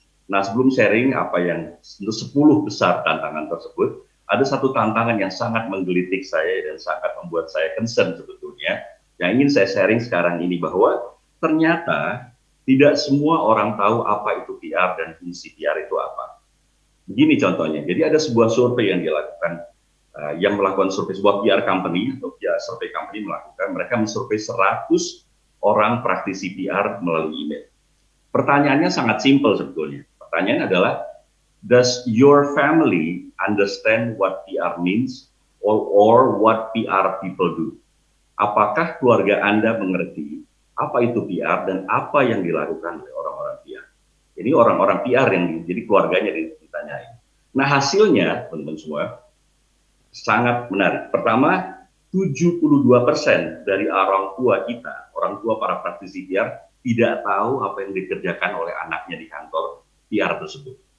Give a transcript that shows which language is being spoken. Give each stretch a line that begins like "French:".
Indonesian: Nah, sebelum sharing apa yang 10 besar tantangan tersebut, ada satu tantangan yang sangat menggelitik saya dan sangat membuat saya concern sebetulnya, yang ingin saya sharing sekarang ini, bahwa ternyata tidak semua orang tahu apa itu PR dan fungsi PR itu apa. Begini contohnya, jadi ada sebuah survei yang dilakukan, yang melakukan survei sebuah PR company atau PR survei company melakukan, mereka mensurvei 100 orang praktisi PR melalui email. Pertanyaannya sangat simpel sebetulnya. Pertanyaan adalah,
English: does your family understand what PR means or what PR people do?
Indonesian: Apakah keluarga Anda mengerti apa itu PR dan apa yang dilakukan oleh orang-orang PR? Jadi orang-orang PR yang jadi keluarganya ditanyain. Nah, hasilnya teman-teman semua sangat menarik. Pertama, 72% dari orang tua kita, orang tua para praktisi PR, tidak tahu apa yang dikerjakan oleh anaknya di kantor PR tersebut.